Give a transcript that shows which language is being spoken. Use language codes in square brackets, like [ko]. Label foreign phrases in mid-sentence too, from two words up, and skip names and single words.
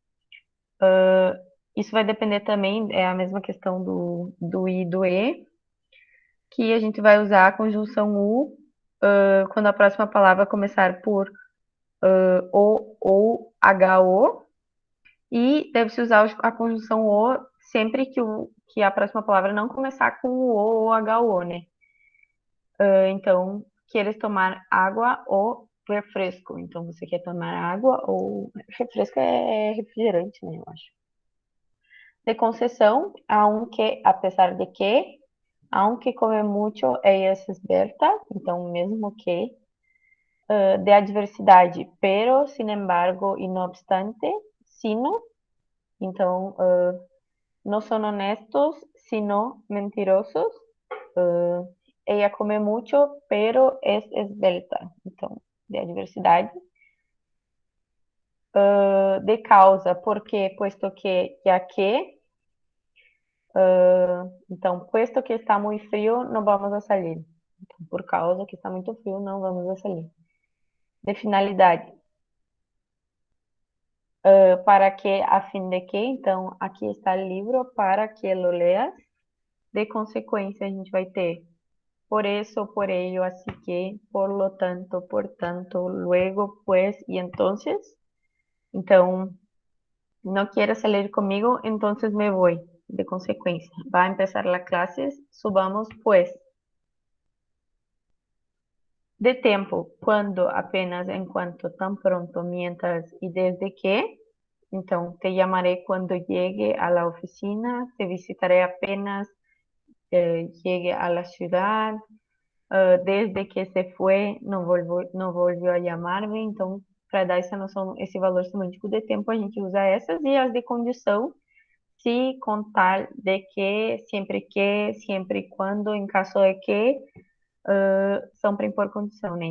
[pt] Isso vai depender também, é a mesma questão do i e do e, que a gente vai usar a conjunção u quando a próxima palavra começar por o ou ho, e deve-se usar a conjunção o sempre que a próxima palavra não começar com o o ou ho, né? Então, queres tomar água ou refresco? Então, você quer tomar água ou refresco é refrigerante, né? Eu acho. De concessão, [es] aunque, apesar de que, aunque come mucho, ella es esbelta, [pt] então, mesmo que. De adversidade, [es] pero, sin embargo, y no obstante, sino, então, no son honestos, sino mentirosos. Ella come mucho, pero es esbelta. [pt] Então, de adversidade. De causa, [es] porque, puesto que, ya que. [pt] Então, [es] puesto que [pt] está muito frio, não [es] vamos a salir. [pt] Então, por causa que está muito frio, não [es] vamos a salir. [pt] De finalidade. Para que, a fim de que, então, aqui está o livro, [es] para que lo leas. [pt] De consequência, a gente vai ter [es] por eso, por ello, así que, por lo tanto, por tanto, luego, pues, y entonces. Então, no quieres salir conmigo, entonces me voy. [pt] De consequência, [es] va a empezar la clases, subamos, pues. [pt] De tempo, quando, apenas, enquanto, tão pronto, mientras e desde que. [es] Então, te llamaré quando llegue a la oficina, te visitaré apenas llegue a la ciudad, desde que [pt] se foi, não volviu a chamar-me. Então, para dar essa noção, esse valor semântico de tempo, a gente usa essas, e as de condição, se, com tal de que, sempre e quando, em caso de que, são para impor condição, né?